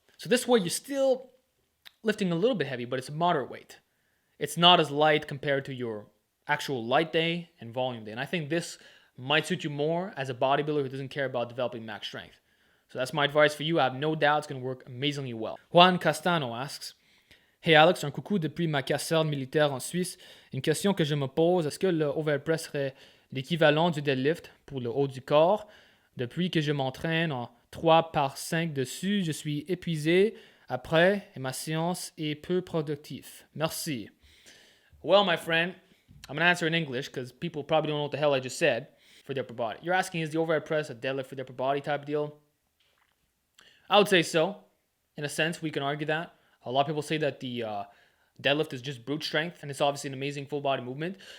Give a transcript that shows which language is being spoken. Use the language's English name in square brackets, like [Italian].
[English] So this way you're still lifting a little bit heavy, but it's moderate weight. It's not as light compared to your actual light day and volume day. And I think this might suit you more as a bodybuilder who doesn't care about developing max strength. So that's my advice for you. I have no doubt it's going to work amazingly well. [French] Juan Castano [English] asks, Hey [French] Alex, un coucou depuis ma caserne militaire en Suisse. Une question que je me pose, est-ce que le overpress serait l'équivalent du deadlift pour le haut du corps? Depuis que je m'entraîne en 3x5 dessus, je suis épuisé après et ma séance est peu productive. Merci. [English] Well, my friend, I'm going to answer in English because people probably don't know what the hell I just said for the upper body. You're asking, is the overhead press a deadlift for the upper body type deal? I would say so. In a sense, we can argue that. A lot of people say that the deadlift is just brute strength, and it's obviously an amazing full body movement.